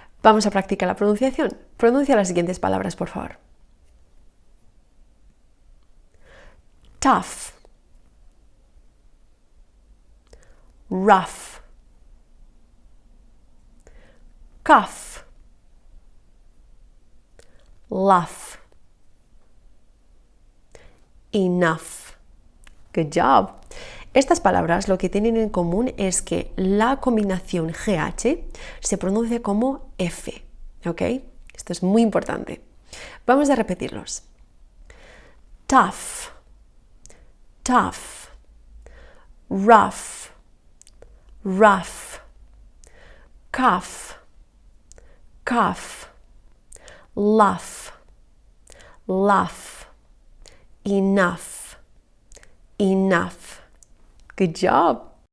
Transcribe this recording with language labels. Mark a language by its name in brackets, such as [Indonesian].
[Spanish] Vamos a practicar la pronunciación. Pronuncia las siguientes palabras, por favor. [English] Tough, rough, cuff, luff, enough. Good job. [Spanish] Estas palabras lo que tienen en común es que la combinación GH se pronuncia como F, ¿ok? Esto es muy importante. Vamos a repetirlos. [English] Tough, tough, rough, rough, cuff, cuff, luff, luff, enough, enough. Good job.